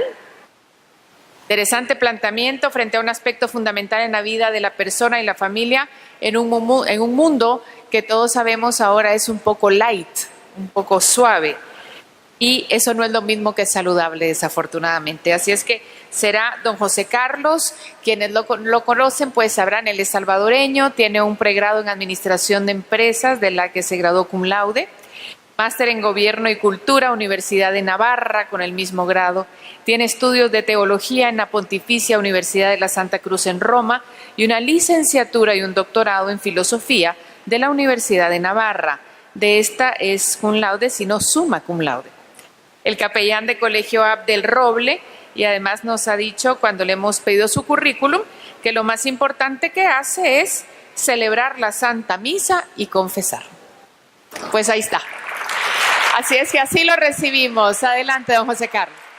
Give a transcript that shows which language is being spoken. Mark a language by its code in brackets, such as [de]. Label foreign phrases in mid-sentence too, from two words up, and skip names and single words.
[es] Interesante planteamiento frente a un aspecto fundamental en la vida de la persona y la familia en un mundo que todos sabemos ahora es un poco light, un poco suave. Y eso no es lo mismo que saludable, desafortunadamente. Así es que será don José Carlos. Quienes lo conocen, pues sabrán, él es salvadoreño, tiene un pregrado en Administración de Empresas, de la que se graduó [la] cum laude, [es] máster en Gobierno y Cultura, Universidad de Navarra, con el mismo grado. Tiene estudios de Teología en la Pontificia Universidad de la Santa Cruz en Roma y una licenciatura y un doctorado en Filosofía de la Universidad de Navarra. De esta es [la] cum laude, [es] sino [la] summa cum laude. [es] El capellán de Colegio APDE del Roble, y además nos ha dicho, cuando le hemos pedido su currículum, que lo más importante que hace es celebrar la Santa Misa y confesar. Pues ahí está. Así es que así lo recibimos. Adelante, don José Carlos.